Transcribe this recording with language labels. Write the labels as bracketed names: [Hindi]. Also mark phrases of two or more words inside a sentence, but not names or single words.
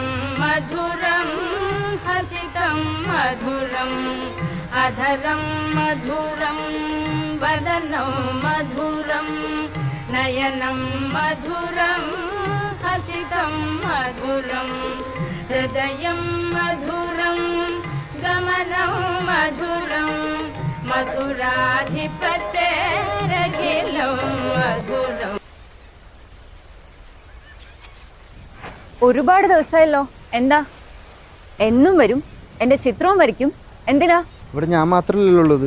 [Sanskrit] मधुरं हसितं मधुरम् अधरं मधुरं वदनं मधुरं नयनं मधुरं हसितं मधुरं हृदयं मधुरं गमनं मधुरं മധുരാധിപത്യരഖിലം മധുരം. [Malayalam] ഒരുപാട് ദിവസമായല്ലോ. എന്താ? എന്നും വരും, എന്റെ ചിത്രവും വരയ്ക്കും. എന്തിനാ? ഇവിടെ ഞാൻ മാത്രമല്ലല്ലോ ഉള്ളത്.